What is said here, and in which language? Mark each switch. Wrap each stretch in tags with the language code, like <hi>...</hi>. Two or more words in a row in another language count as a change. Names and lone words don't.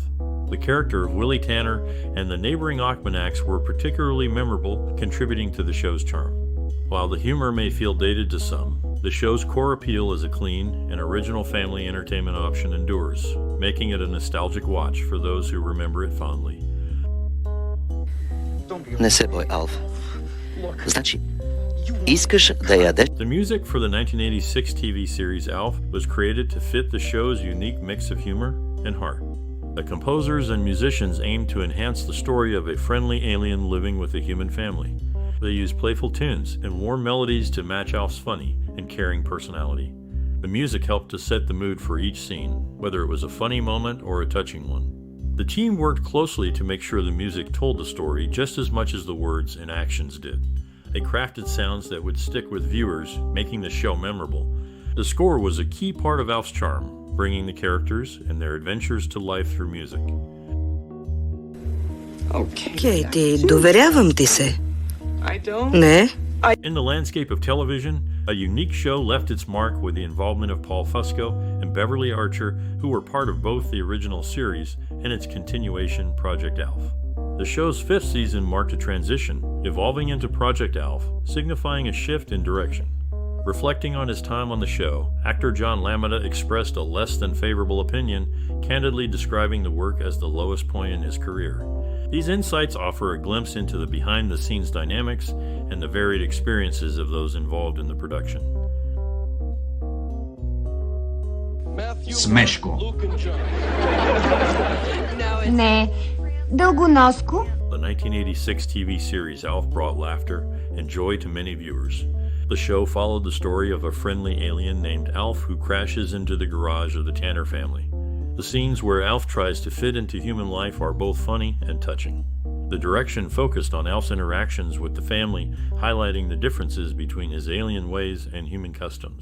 <en>The character of Willie Tanner and the neighboring Ochmoneks were particularly memorable, contributing to the show's charm. While the humor may feel dated to some, the show's core appeal as a clean and original family entertainment option endures, making it a nostalgic watch for those who remember it fondly.</en> <bg>Не се бой, Алф. Значи, искаш да ядеш?</bg> <en>The music for the 1986 TV series ALF was created to fit the show's unique mix of humor and heart. The composers and musicians aimed to enhance the story of a friendly alien living with a human family. They used playful tunes and warm melodies to match Alf's funny and caring personality. The music helped to set the mood for each scene, whether it was a funny moment or a touching one. The team worked closely to make sure the music told the story just as much as the words and actions did. They crafted sounds that would stick with viewers, making the show memorable. The score was a key part of Alf's charm, bringing the characters and their adventures to life through music.</en> <bg>Кейти, доверявам ти се. Не?</bg> <en>In the landscape of television, a unique show left its mark with the involvement of Paul Fusco and Beverly Archer, who were part of both the original series and its continuation, Project ALF. The show's fifth season marked a transition, evolving into Project ALF, signifying a shift in direction. Reflecting on his time on the show, actor John LaMotta expressed a less than favorable opinion, candidly describing the work as the lowest point in his career. These insights offer a glimpse into the behind-the-scenes dynamics and the varied experiences of those involved in the production.</en> <bg>Смешко. Не. Дългоноско.</bg> <en>The 1986 TV series ALF brought laughter and joy to many viewers. The show followed the story of a friendly alien named Alf who crashes into the garage of the Tanner family. The scenes where Alf tries to fit into human life are both funny and touching. The direction focused on Alf's interactions with the family, highlighting the differences between his alien ways and human customs.</en>